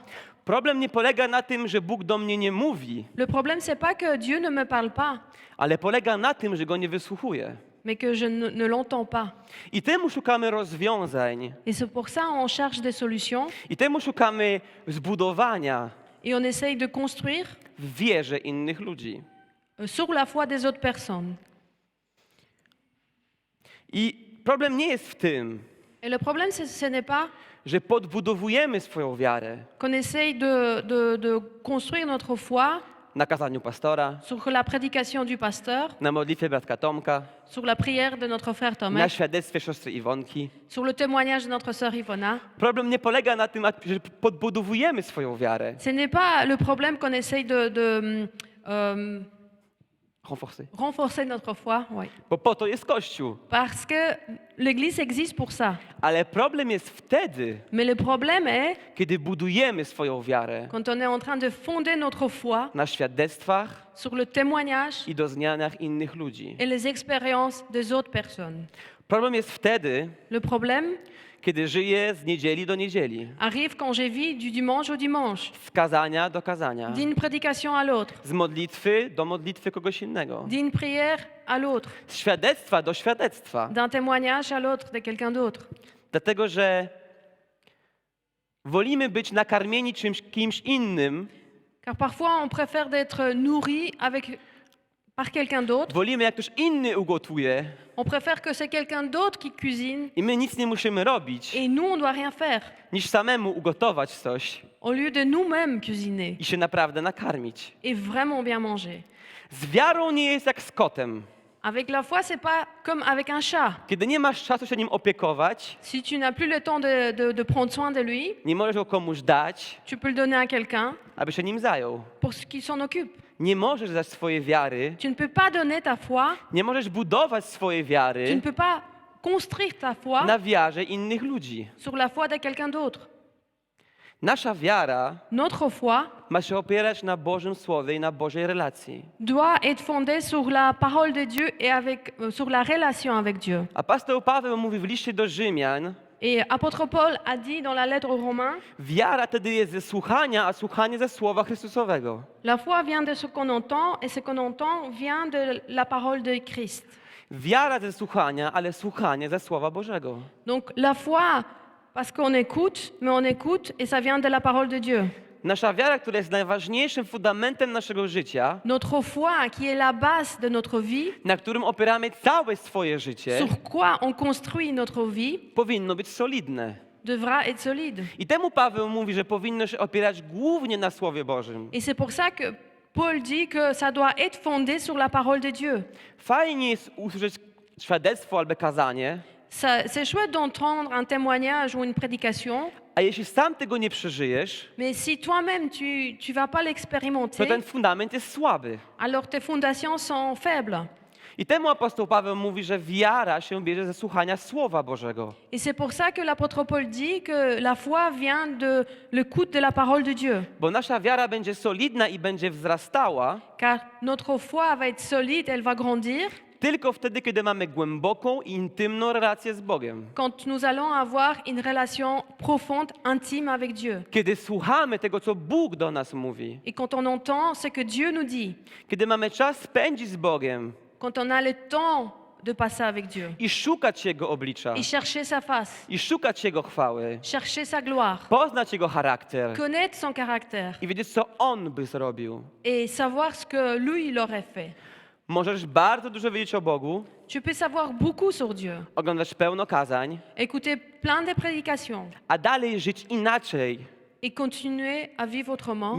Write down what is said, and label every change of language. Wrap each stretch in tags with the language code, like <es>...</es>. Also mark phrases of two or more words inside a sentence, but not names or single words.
<pl>Problem nie polega na tym, że Bóg do mnie nie mówi,</pl> <fr>Le problème, c'est pas que Dieu ne me parle pas,</fr> <pl>ale polega na tym, że Go nie wysłuchuję.</pl> <fr>mais que je ne l'entends pas.</fr> <pl>I temu szukamy rozwiązań,</pl> <fr>Et c'est pour ça on cherche des solutions</fr> <pl>i temu szukamy zbudowania</pl> <fr>et on essaye de construire</fr> <pl>w wierze innych ludzi.</pl> <fr>Sur la foi des autres personnes.</fr> <pl>I problem nie jest w tym,</pl> <fr>Et le problème, ce n'est pas</fr> <pl>że podbudowujemy swoją wiarę</pl> <fr>qu'on essaye de construire notre foi</fr> <pl>na kazaniu pastora,</pl> <fr>sur la prédication du pasteur,</fr> <pl>na modlitwie bratka Tomka,</pl> <fr>sur la prière de notre frère</fr> <pl>na</pl> <fr>Thomas,</fr> <pl>świadectwie siostry Iwonki.</pl> <fr>sur le témoignage de notre sœur Yvonna.</fr> <pl>Problem nie polega na tym, że podbudowujemy swoją wiarę,</pl> <fr>Ce n'est pas le problème qu'on essaye de renforcer notre foi, oui.</fr> <pl>Bo po to jest Kościół.</pl> <fr>Parce que l'Église existe pour ça.</fr> <pl>Ale problem jest wtedy,</pl> <fr>Mais le problème est</fr> <pl>kiedy budujemy swoją wiarę</pl> <fr>quand on est en train de fonder notre foi</fr> <pl>na świadectwach</pl> <fr>sur le témoignage</fr> <pl>i doznaniach innych ludzi.</pl> <fr>et les expériences des autres personnes.</fr> <pl>Problem jest wtedy,</pl> <fr>Le problème</fr> <pl>kiedy żyję z niedzieli do niedzieli,</pl> <fr>arrive quand je vis du dimanche au dimanche,</fr> <pl>z kazania do kazania,</pl> <fr>d'une prédication à l'autre,</fr> <pl>z modlitwy do modlitwy kogoś innego,</pl> <fr>d'une prière à l'autre,</fr> <pl>z świadectwa do świadectwa.</pl> <fr>d'un témoignage à l'autre de quelqu'un d'autre.</fr> <pl>Dlatego, że wolimy być nakarmieni kimś innym,</pl> <fr>Car parfois on préfère d'être nourri par quelqu'un d'autre.</fr> <pl>wolimy jak ktoś inny ugotuje</pl> <fr>On préfère que c'est quelqu'un d'autre qui cuisine</fr> <pl>i my nic nie musimy robić,</pl> <fr>et nous on doit rien faire</fr> <pl>niż samemu ugotować coś</pl> <fr>au lieu de nous-mêmes cuisiner</fr> <pl>i się naprawdę nakarmić.</pl> <fr>et vraiment bien manger.</fr> <pl>Z wiarą nie jest jak z kotem.</pl> <fr>Avec la foi, c'est pas comme avec un chat.</fr> <pl>Kiedy nie masz czasu się nim opiekować,</pl> <fr>Si tu n'as plus le temps de prendre soin de lui,</fr> <pl>nie możesz go komuś dać,</pl> <fr>tu peux le donner à quelqu'un</fr> <pl>aby się nim zajął.</pl> <fr>pour qu'il s'en occupe.</fr> <pl>Nie możesz dać swojej wiary,</pl> <fr>Tu ne peux pas donner ta foi,</fr> <pl>nie możesz budować swojej</pl> <fr>tu</fr> <pl>wiary</pl> <fr>ne peux pas construire ta foi</fr> <pl>na wiarze innych ludzi.</pl> <fr>sur la foi de quelqu'un d'autre.</fr> <pl>Nasza wiara</pl> <fr>Notre foi</fr> <pl>ma się opierać na Bożym Słowie i na Bożej relacji.</pl> <fr>doit être fondée sur la parole de Dieu et sur la relation avec Dieu.</fr> <pl>Apostoł Paweł mówi w liście do Rzymian,</pl> <fr>Et apôtre Paul a dit dans la lettre aux Romains,</fr> <pl>wiara tedy jest ze słuchania, a słuchanie ze Słowa Chrystusowego.</pl> <fr>la foi vient de ce qu'on entend et ce qu'on entend vient de la parole de Christ.</fr> <pl>Wiara ze słuchania, ale słuchanie ze Słowa Bożego.</pl> <fr>Donc la foi, parce qu'on écoute, mais on écoute et ça vient de la parole de Dieu.</fr> <pl>Nasza wiara, która jest najważniejszym fundamentem naszego życia,</pl> <fr>Notre foi, qui est la base de notre vie,</fr> <pl>na którym opieramy całe swoje życie,</pl> <fr>sur quoi on construit notre vie,</fr> <pl>powinno być solidne.</pl> <fr>devra être solide.</fr> <pl>I temu Paweł mówi, że powinno się opierać głównie na Słowie Bożym.</pl> <fr>Et c'est pour ça que Paul dit que ça doit être fondé sur la parole de Dieu.</fr> <pl>Fajnie jest usłyszeć świadectwo albo kazanie,</pl> <fr>C'est chouette d'entendre un témoignage ou une prédication,</fr> <pl>a jeśli sam tego nie przeżyjesz,</pl> <fr>mais si toi-même tu vas pas</fr> <pl>to</pl> <fr>l'expérimenter,</fr> <pl>ten fundament jest słaby.</pl> <fr>alors tes fondations sont faibles.</fr> <pl>I temu apostoł Paweł mówi, że wiara się bierze ze słuchania Słowa Bożego.</pl> <fr>Et c'est pour ça que l'apôtre Paul dit que la foi vient de l'écoute de la parole de Dieu.</fr> <pl>Bo nasza wiara będzie solidna i będzie wzrastała</pl> <fr>Car notre foi va être solide, elle va grandir</fr> <pl>tylko wtedy, kiedy mamy głęboką i intymną relację z Bogiem.</pl> <fr>quand nous allons avoir une relation profonde, intime avec Dieu.</fr> <pl>Kiedy słuchamy tego, co Bóg do nas mówi.</pl> <fr>Et quand on entend ce que Dieu nous dit,</fr> <pl>Kiedy mamy czas spędzić z Bogiem</pl> <fr>quand on a le temps de passer avec Dieu</fr> <pl>i szukać Jego oblicza,</pl> <fr>et chercher sa face,</fr> <pl>i szukać Jego chwały,</pl> <fr>chercher sa gloire,</fr> <pl>poznać Jego charakter</pl> <fr>connaître son caractère</fr> <pl>i wiedzieć, co On by zrobił.</pl> <fr>et savoir ce que lui il aurait fait.</fr> <pl>Możesz bardzo dużo wiedzieć o Bogu,</pl> <fr>Tu peux savoir beaucoup sur Dieu,</fr> <pl>oglądać pełno kazań,</pl> <fr>écouter plein de prédications</fr> <pl>a dalej żyć inaczej</pl> <fr>et continuer à vivre autrement</fr>